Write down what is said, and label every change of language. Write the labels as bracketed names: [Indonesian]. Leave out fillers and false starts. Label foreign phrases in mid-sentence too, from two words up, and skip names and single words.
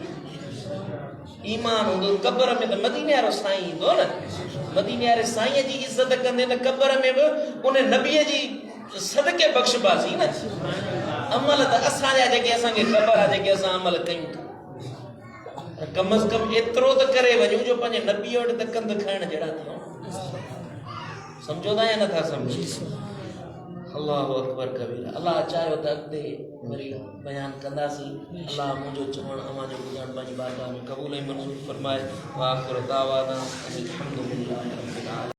[Sindhi] ईमान हूंदो क़बर में त मदीने वारो साईं ईंदो न, मदीने वारे साईं जी इज़त कंदे न क़बर में बि उन नबीअ जी सदके बख़्शबाज़ी न। अमल त असांजा जेके असांखे ख़बर आहे, जेके असां अमल कयूं था, कम अज़ कम एतिरो त करे वञूं जो पंहिंजे नबीअ वटि त कंध खणण जहिड़ा थियूं। सम्झो था या नथा सम्झो? [Arabic] الله أكبر كبيرا. [Sindhi] अल्लाह चाहियो त अॻिते वरी बयानु कंदासीं। अल्लाह मुंहिंजो चवणु अव्हां जो ॿुधणु पंहिंजी बारगाह में क़बूल ऐं मंज़ूर फरमाए। [Arabic] وآخر دعوانا أن الحمد لله رب العالمين.